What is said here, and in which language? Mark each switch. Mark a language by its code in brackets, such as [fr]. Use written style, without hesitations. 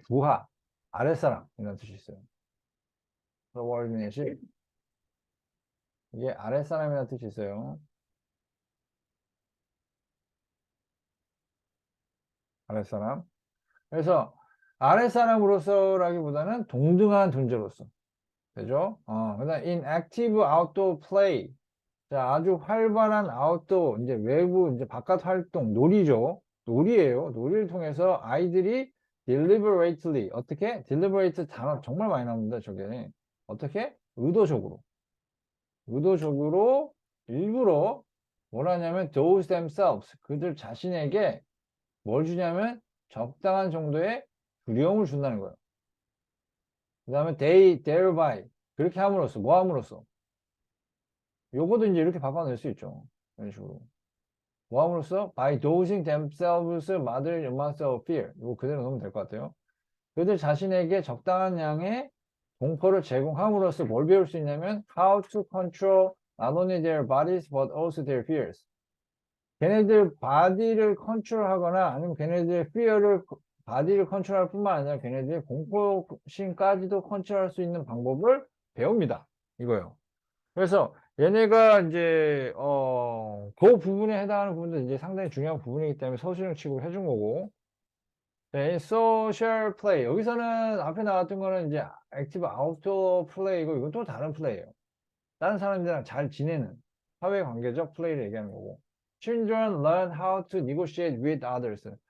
[ko] 부하, 아랫사람 이런 뜻이 있어요. subordinate이 이게 아랫사람이라는 뜻이 있어요. 아랫사람. 그래서 아랫사람으로서라기보다는 동등한 존재로서. 되죠? [en] 그다음 in active outdoor play. [ko] 자, 아주 활발한 아웃도어, 이제 외부, 이제 바깥 활동, 놀이죠. 놀이에요. 놀이를 통해서 아이들이 deliberately, 어떻게? deliberate 단어 정말 많이 나옵니다, 저게. 어떻게? 의도적으로, 일부러, 뭘 하냐면, [en] those themselves, [ko] 그들 자신에게 뭘 주냐면, 적당한 정도의 두려움을 준다는 거예요. 그 다음에 [en] they, thereby, [ko] 그렇게 함으로써, 뭐 함으로써? 요거도 이제 이렇게 바꿔낼 수 있죠. 이런 식으로. 모함으로써 [en] by dosing themselves mother master of fear. [ko] 이거 그대로 넣으면 될 것 같아요. 그들 자신에게 적당한 양의 공포를 제공함으로써 뭘 배울 수 있냐면 [en] how to control not only their bodies but also their fears. [ko] 걔네들 바디를 컨트롤하거나 아니면 걔네들의 fear를 바디를 컨트롤할 뿐만 아니라 걔네들의 공포심까지도 컨트롤할 수 있는 방법을 배웁니다. 이거요. 그래서 얘네가 이제 그 부분에 해당하는 부분도 이제 상당히 중요한 부분이기 때문에 서술형 취급을 해준 거고. 네, 소셜 플레이 여기서는 앞에 나왔던 거는 이제 액티브 아웃도어 플레이고 이건 또 다른 플레이예요. 다른 사람들이랑 잘 지내는 사회 관계적 플레이를 얘기하는 거고. [en] Children learn how to negotiate with others.